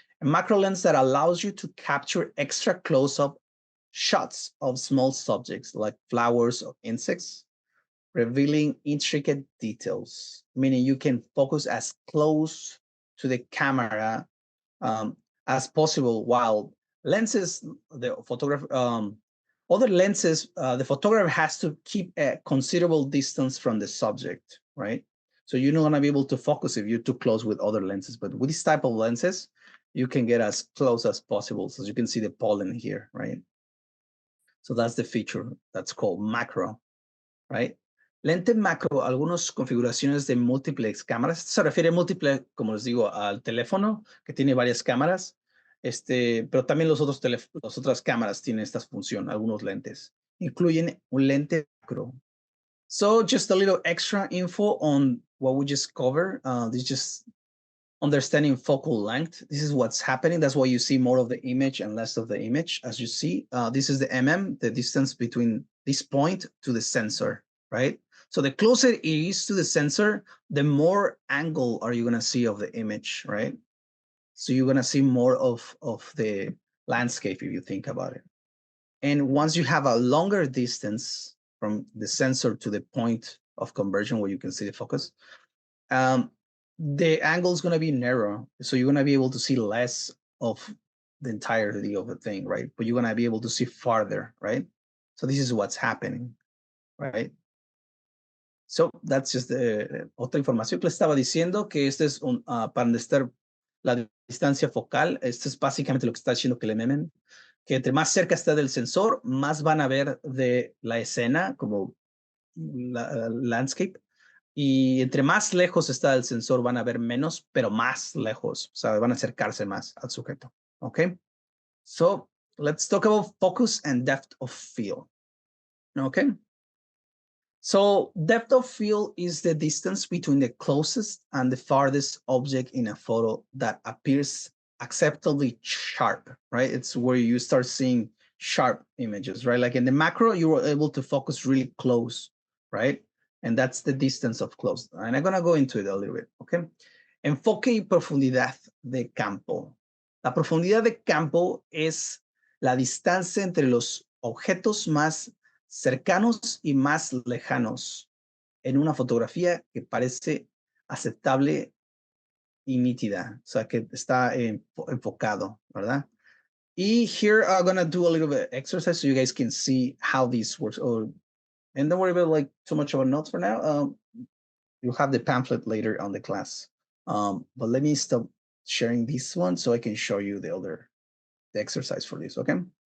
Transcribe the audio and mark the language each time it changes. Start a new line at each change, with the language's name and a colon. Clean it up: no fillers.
English: A macro lens that allows you to capture extra close-up shots of small subjects like flowers or insects, revealing intricate details, meaning you can focus as close to the camera as possible, while lenses, the photographer, other lenses, the photographer has to keep a considerable distance from the subject, right? So you're not gonna be able to focus if you're too close with other lenses, but with this type of lenses, you can get as close as possible. So you can see the pollen here, right? So that's the feature that's called macro, right?
Spanish: Lente macro, algunas configuraciones de múltiples cámaras. Se refiere múltiple, como les digo, al teléfono, que tiene varias cámaras. Pero también las otras cámaras tienen esta función, algunos lentes. Incluyen un lente macro.
English: So just a little extra info on what we just covered. This is just understanding focal length. This is what's happening. That's why you see more of the image and less of the image. As you see, this is the the distance between this point to the sensor, right? So the closer it is to the sensor, the more angle are you gonna see of the image, right? So you're gonna see more of the landscape if you think about it. And once you have a longer distance from the sensor to the point of conversion where you can see the focus, the angle is going to be narrow. So you're going to be able to see less of the entirety of the thing, right? But you're going to be able to see farther, right? So this is what's happening, right? So that's just
Spanish: otra información que les estaba diciendo, que este es para estar la distancia focal. Esto es básicamente lo que está diciendo que le memen, que entre más cerca está del sensor, más van a ver de la escena, como landscape. Y entre más lejos está el sensor, van a ver menos, pero más lejos. O sea, van a acercarse más al sujeto.
English: Okay? So let's talk about focus and depth of field. Okay? So depth of field is the distance between the closest and the farthest object in a photo that appears acceptably sharp, right? It's where you start seeing sharp images, right? Like in the macro, you were able to focus really close, right? And that's the distance of close. And I'm gonna go into it a little bit, okay?
Spanish: Enfoque y profundidad de campo. La profundidad de campo es la distancia entre los objetos más cercanos y más lejanos en una fotografía que parece aceptable y nítida, o sea, que está enfocado, ¿verdad?
English: Y here I'm gonna do a little bit of exercise so you guys can see how this works. And don't worry about like too much of a notes for now. You'll have the pamphlet later on the class. But let me stop sharing this one so I can show you the exercise for this, okay?